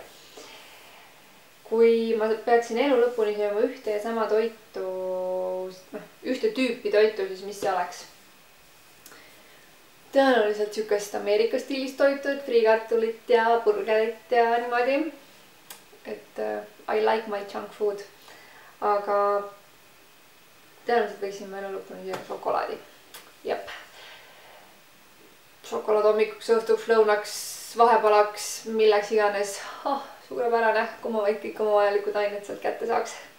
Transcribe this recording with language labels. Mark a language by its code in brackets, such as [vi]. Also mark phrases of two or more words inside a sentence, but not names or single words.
[et] Kui ma peaksin elu lõpuni sööma ühte ja sama toitu, ühte tüüpi toitu, siis mis see oleks? Tõenäoliselt sükest Ameerika stiilis toitu, et friikartulit ja burgerit ja niimoodi. [en] Et I like my junk food. [et] Aga tõenäoliselt võiksin ma elu lõpuni sööma šokolaadi. Jep. Šokolaad hommikuks, õhtuks, lõunaks, vahepalaks, milleks iganes. Suurepärane, kui ma vaid kõik oma vajalikud ained sealt kätte saaks.